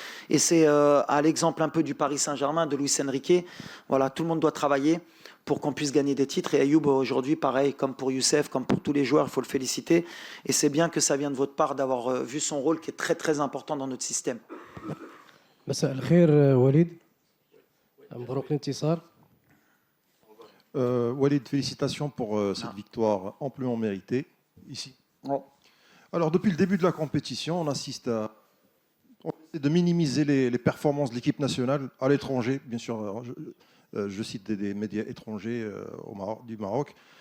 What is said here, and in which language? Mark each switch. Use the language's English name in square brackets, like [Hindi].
[French] Et c'est à l'exemple un peu du Paris Saint-Germain, de Luis Enrique. Voilà, tout le monde doit travailler pour qu'on puisse gagner des titres. Et Ayoub, aujourd'hui, pareil, comme pour Youssef, comme pour tous les joueurs, il faut le féliciter. Et c'est bien que ça vienne de votre part d'avoir vu son rôle qui est très, très important dans notre système. [Arabic] مساء الخير وليد مبروك الانتصار. [French] Walid, félicitations pour cette victoire amplement méritée ici. Ouais. Alors, depuis le début de la compétition, on essaie de minimiser les performances de l'équipe nationale à l'étranger. Bien sûr, je cite des médias étrangers du Maroc.